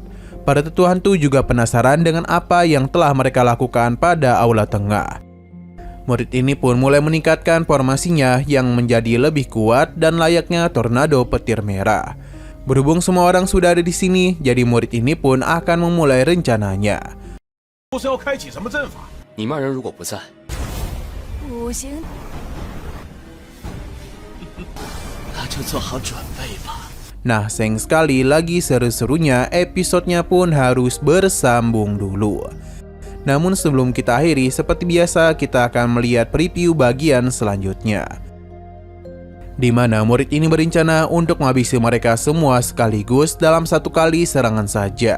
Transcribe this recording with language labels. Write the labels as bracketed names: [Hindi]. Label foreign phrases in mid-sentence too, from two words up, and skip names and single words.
[Indonesian] Para tetua hantu juga penasaran dengan apa yang telah mereka lakukan pada aula tengah. Murid ini pun mulai meningkatkan formasinya yang menjadi lebih kuat dan layaknya tornado petir merah. Berhubung semua orang sudah ada di sini, jadi murid ini pun akan memulai rencananya. [Chinese] 不是要开启什么阵法？你们二人如果不在，不行，那就做好准备吧。 [Indonesian] Nah, sayang sekali lagi seru-serunya episodenya pun harus bersambung dulu. Namun sebelum kita akhiri, seperti biasa kita akan melihat preview bagian selanjutnya, di mana murid ini berencana untuk menghabisi mereka semua sekaligus dalam satu kali serangan saja.